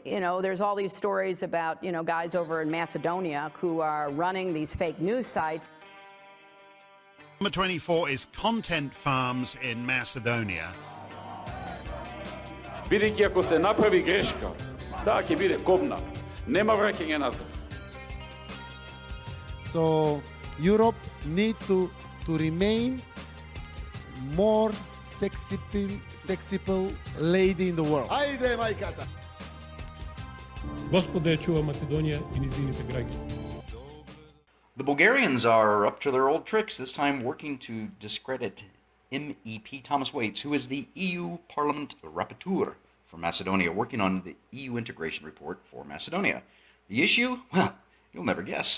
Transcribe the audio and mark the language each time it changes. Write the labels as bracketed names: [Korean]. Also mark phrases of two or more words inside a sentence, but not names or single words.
[English] there's all these stories about, guys over in Macedonia who are running these fake news sites. Number 24 is content farms in Macedonia. [Macedonian] Бидејќи ако се направи грешка, таа ќе биде кобна. Нема враќање назад. So Europe need to remain more sexy lady in the world. Ајде, мајката! Господа ја чува Македонија и низините граѓани. [English] The Bulgarians are up to their old tricks, this time working to discredit MEP Thomas Waits, who is the EU Parliament Rapporteur for Macedonia, working on the EU integration report for Macedonia. The issue? Well, you'll never guess.